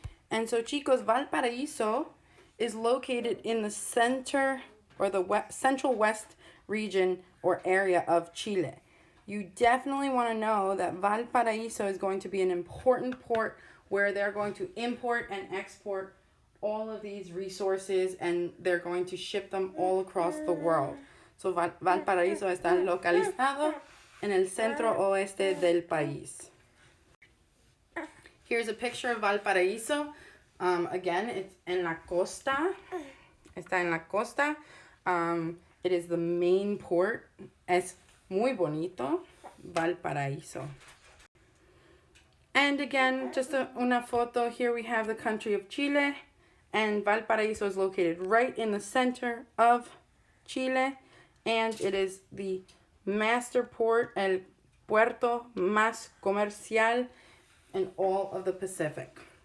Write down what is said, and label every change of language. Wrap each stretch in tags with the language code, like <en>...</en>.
<en>And so, chicos, Valparaíso is located in the center or the central west region or area of Chile. You definitely want to know that Valparaíso is going to be an important port where they're going to import and export all of these resources, and they're going to ship them all across the world.</en> <es>So Valparaíso está localizado en el centro oeste del país.</es> <en>Here's a picture of Valparaíso. Again, it's</en> <es>en la costa. Está en la costa.</es> <en>It is the main port.</en> <es>Es muy bonito, Valparaíso.</es> <en>And again, just</en> <es>una foto.</es> <en>Here we have the country of Chile. And Valparaíso is located right in the center of Chile. And it is the master port,</en> <es>el puerto más comercial</es> <en>in all of the Pacific.</en>